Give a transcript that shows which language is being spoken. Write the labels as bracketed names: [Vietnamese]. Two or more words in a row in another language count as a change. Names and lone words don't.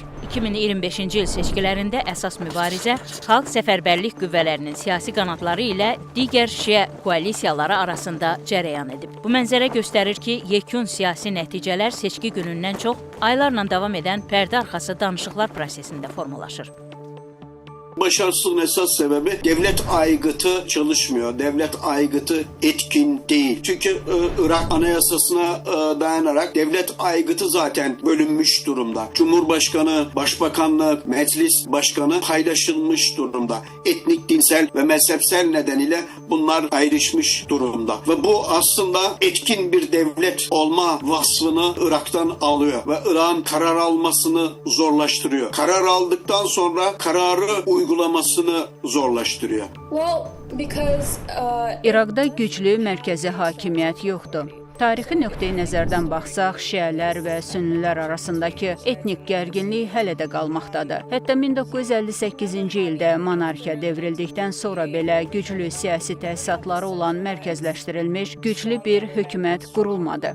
[Azerbaijani] 2025-ci il seçkilərində əsas mübarizə xalq səfərbərlik qüvvələrinin siyasi qanadları ilə digər şiə koalisiyaları arasında cərəyan edib. Bu mənzərə göstərir ki, yekun siyasi nəticələr seçki günündən çox aylarla davam edən pərdə arxası danışıqlar prosesində formalaşır. [Turkish] Başarısızlığın esas sebebi devlet aygıtı çalışmıyor. Devlet aygıtı etkin değil. Çünkü Irak Anayasasına dayanarak devlet aygıtı zaten bölünmüş durumda. Cumhurbaşkanı, başbakanlık, meclis başkanı paylaşılmış durumda. Etnik, dinsel ve mezhepsel nedeniyle bunlar ayrışmış durumda. Ve bu aslında etkin bir devlet olma vasfını Irak'tan alıyor ve Irak'ın karar almasını zorlaştırıyor. Karar aldıktan sonra kararı uygulamasını zorlaştırıyor. [Azerbaijani] İraqda güclü mərkəzi hakimiyyət yoxdur. Tarixi nöqteyi nəzərdən baxsaq, şiələr və sünnilər arasındakı etnik gərginlik hələ də qalmaqdadır. Hətta 1958-ci ildə monarxiya devrildikdən sonra belə güclü siyasi təsisatları olan mərkəzləşdirilmiş güclü bir hökumət qurulmadı.